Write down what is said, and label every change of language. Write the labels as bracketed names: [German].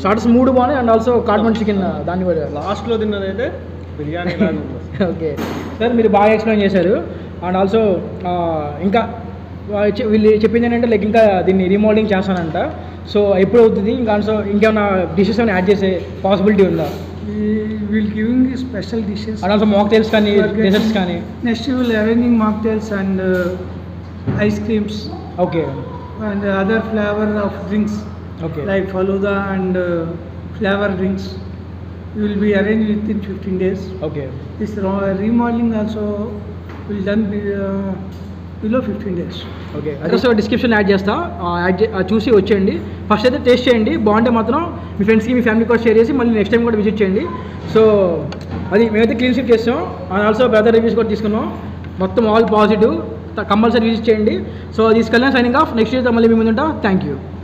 [Telugu] Starters మూడు బాగున్నాయి. [English] and also [Telugu] Kathmandu chicken దాన్ని కూడా లాస్ట్ లో తిన్నదైతే బిర్యానీ ఓకే సార్, మీరు బాగా ఎక్స్ప్లెయిన్ చేశారు. [English] and also [Telugu] ఇంకా వీళ్ళు చెప్పింది ఏంటంటే లైక్ ఇంకా దీన్ని రీమోడలింగ్ చేస్తానంట. సో ఎప్పుడు అవుతుంది? ఇంకా ఆల్సో ఇంకేమైనా డిషెస్ ఏమైనా యాడ్ చేసే పాసిబిలిటీ ఉందా? [English] we will giving special dishes. [Telugu] And also mocktails కానీ డెజర్ట్స్ కానీ. [English] Next we will arranging mocktails and ice creams. Okay, And other flavor of drinks okay, like Faluda and flavor drinks. We will be arranged within 15 days. Okay, This remodeling also will done below 15 days. Okay. [Telugu] Address description add చేస్తా, చూసి వచ్చేయండి. First అయితే taste చేయండి, బాగుంటే మాత్రం మీ ఫ్రెండ్స్కి మీ family కూడా share చేసి మళ్ళీ నెక్స్ట్ టైం కూడా విజిట్ చేయండి. సో అది మేమైతే క్లీన్ షీట్ చేస్తాం. [English] and also [Telugu] బ్రదర్ రివ్యూస్ కూడా తీసుకున్నాం. మొత్తం ఆల్ పాజిటివ్, కంపల్సరీ విజిట్ చేయండి. సో తీసుకెళ్ళాను. Signing off. నెక్స్ట్ ఇయర్ మళ్ళీ మీ ముందు ఉంటా. Thank you.